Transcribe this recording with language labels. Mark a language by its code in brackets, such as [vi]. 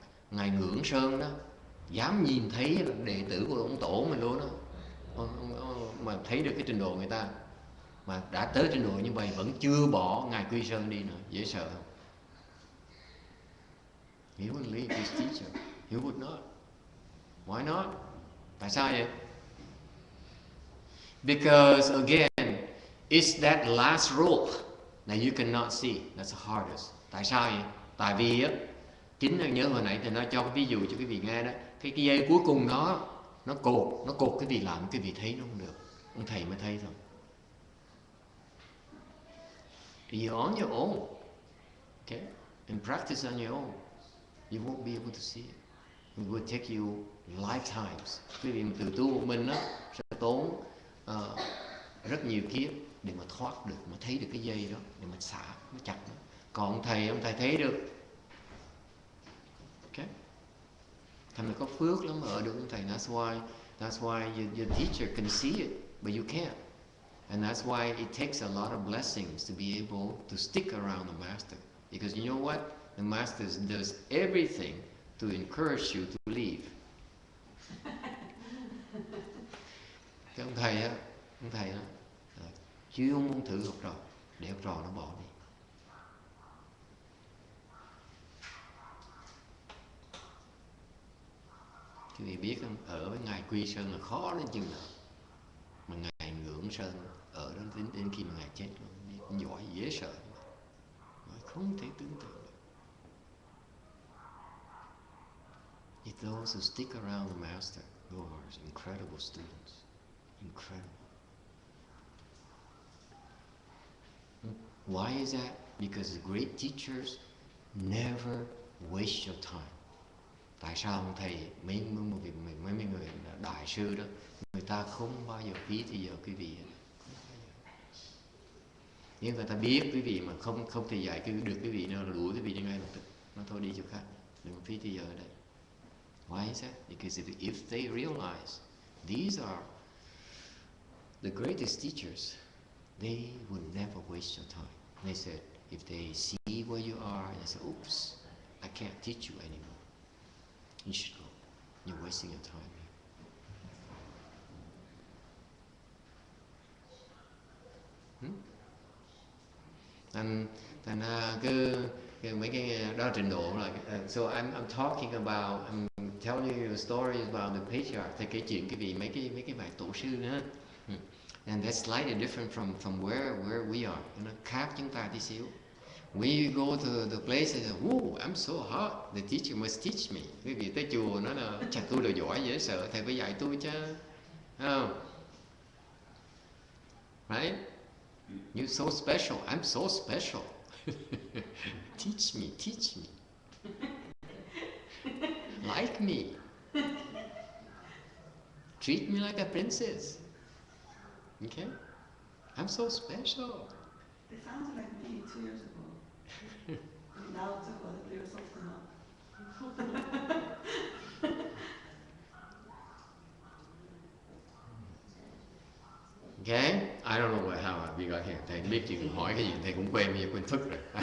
[vi] Ngài Ngưỡng Sơn đó dám nhìn thấy đệ tử của ông tổ mình luôn đó, mà thấy được cái trình độ người ta, mà đã tới trình độ như vậy vẫn chưa bỏ ngài Quy Sơn đi nữa, dễ sợ không? [en] He wouldn't leave his teacher. He would not. Why not? [vi] Tại sao vậy? [en] Because again, it's that last rope that you cannot see. That's the hardest. [vi] Tại sao vậy? Tại vì á, chính là nhớ hồi nãy thì nó cho cái ví dụ cho quý vị nghe đó. Cái dây cuối cùng nó cột cái vị làm cái vị thấy nó không được. Ông thầy mới thấy thôi. [en] You're on your own, okay? And practice on your own. You won't be able to see it. It will take you lifetimes. [vi] Quý vị từ tu một mình đó sẽ tốn rất nhiều kiếp để mà thoát được, mà thấy được cái dây đó, để mà xả, nó chặt nó. Còn ông thầy thấy được. Okay? Thầy mới có phước lắm ở được ông thầy. [en] That's why your teacher can see it, but you can't. And that's why it takes a lot of blessings to be able to stick around the master. Because you know what? The master does everything to encourage you to leave. [vi] Cái ông thầy á, chuyên muốn thử học trò, để học trò nó bỏ đi. Quý vị biết không, ở với ngài Quy Sơn là khó đến chừng nào. Mà ngài Ngưỡng Sơn ở đó đến khi mà ngài chết luôn, giỏi dễ sợ, không thể tưởng tượng được. [en] It's those who stick around the master who are incredible students, incredible. Why is that? Because the great teachers never waste your time. [vi] Tại sao ông thầy mấy người đại sư đó, người ta không bao giờ phí thì giờ quý vị. Nếu người ta biết quý vị mà không thể dạy được quý vị nữa là đuổi quý vị đi ngay lập tức, nó thôi đi chỗ khác, đừng phí thì giờ ở đây. [en] Why is that? Because if they realize these are the greatest teachers, they would never waste your time. They said, if they see where you are, they say, oops, I can't teach you anymore. You should go. You're wasting your time here. [vi] Thành cứ mấy cái đó trình độ là [en] so I'm talking about, I'm telling you stories about the patriarch. [vi] Thì kể chuyện cái mấy cái bài tổ sư nữa. [en] And that's slightly different from where we are. [vi] Nó khác chúng ta tí xíu. [en] We go to the place and say, oh, I'm so hot. The teacher must teach me. [vi] Quý vị tới chùa nó là chặt tôi là giỏi dễ sợ, thầy phải dạy tôi chứ. Không? [en] Right? You're so special. I'm so special. Teach me. Like me. Treat me like a princess. Okay? I'm so special. It sounds like me 2 years ago. Now it's about to clear something up. Okay? I don't know how we got here. [vi] Thầy biết chuyện hỏi cái gì thầy cũng quên, bây giờ quên phức rồi.